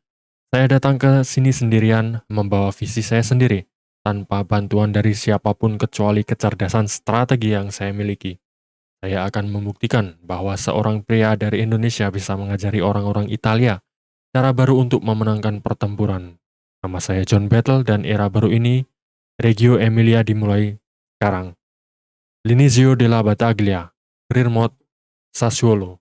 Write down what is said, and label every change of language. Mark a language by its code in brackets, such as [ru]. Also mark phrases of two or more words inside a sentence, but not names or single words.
[id] Saya datang ke sini sendirian, membawa visi saya sendiri, tanpa bantuan dari siapapun kecuali kecerdasan strategi yang saya miliki. Saya akan membuktikan bahwa seorang pria dari Indonesia bisa mengajari orang-orang Italia cara baru untuk memenangkan pertempuran. Nama saya John Battle dan era baru ini, Reggio Emilia dimulai sekarang. [it] L'inizio della battaglia, [en] career mode, Sassuolo.